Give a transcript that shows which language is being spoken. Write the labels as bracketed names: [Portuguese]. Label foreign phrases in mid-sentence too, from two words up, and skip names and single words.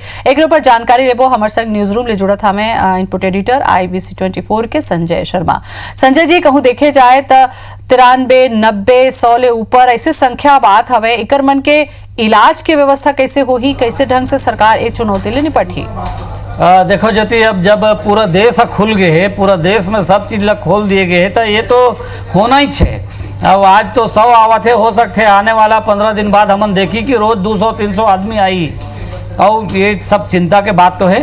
[Chhattisgarhi] एक ऊपर जानकारी लेबो हमारे संग न्यूज रूम ले जुड़त हमें इनपुट एडिटर IBC 24 के संजय शर्मा। संजय जी, कहूँ देखे जाए तो 93, 90, 100 ले ऊपर ऐसे संख्या बात हवे, एकर मन के इलाज के व्यवस्था कैसे होही, कैसे ढंग से सरकार ये चुनौती ले निपटी? देखो ज्योति, अब जब पूरा देश खुल गए है, पूरा देश में सब चीज ला खोल दिए गए है, तो ये तो होना ही छे। अब आज तो 100 आवत है, हो सकते आने वाला 15 दिन बाद हमन देखी कि रोज 200-300 आदमी आई, और ये सब चिंता के बात तो है।